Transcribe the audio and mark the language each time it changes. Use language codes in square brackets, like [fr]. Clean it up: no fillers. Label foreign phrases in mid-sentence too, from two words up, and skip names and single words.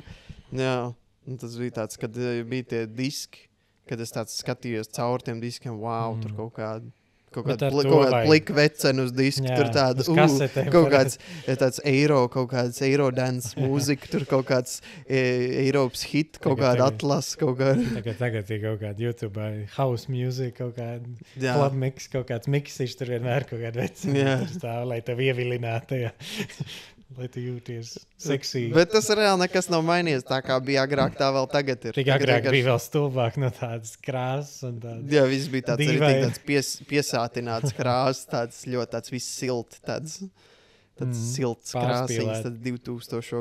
[lv] Jā, un tas bija tāds, kad bija tie diski, kad es tāds skatījos caur tiem diskiem, tur kaut kāda plika vecena uz disku, tur tāda, kaut kāds tāds kaut kāds Eirodance mūzika, tur kaut kāds Eiropas hit, kaut kāda atlas, kaut kāda. Tagad ir kaut kāda YouTube, [en] house music, [lv] kaut kāda [en] club mix, [lv] kaut kāds miksišs, tur vienmēr kaut kāda vecena, tur stāv, lai tev ievilinātu tajā. Lai tu jūties seksīgi. Bet tas reāli nekas nav mainījies, tā kā bija agrāk, tā vēl tagad ir. Tik agrāk bija vēl stulbāk no tādas krāsas un tādas. Jā, viss bija tāds arī tāds piesātināts krāsas, tāds ļoti tāds viss silts, tāds silts krāsīgs, tāds 2000.